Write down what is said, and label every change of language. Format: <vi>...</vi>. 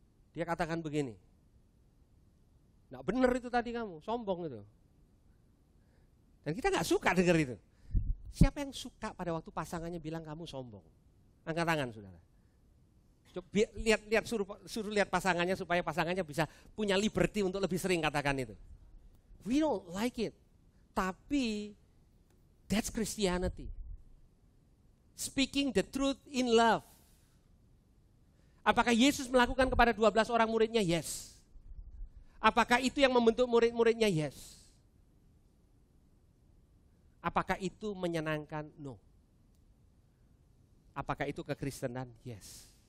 <id>Dia katakan begini, enggak benar itu tadi kamu, sombong itu. Dan kita enggak suka dengar itu. Siapa yang suka pada waktu pasangannya bilang kamu sombong? Angkat tangan saudara. Coba lihat suruh lihat pasangannya supaya pasangannya bisa punya liberty untuk lebih sering katakan itu.</id> <en>We don't like it. Tapi that's Christianity. Speaking the truth in love.</en> <id>Apakah Yesus melakukan kepada 12 orang muridnya? Yes. Apakah itu yang membentuk murid-muridnya? Yes. Apakah itu menyenangkan? No. Apakah itu kekristenan? Yes.</id>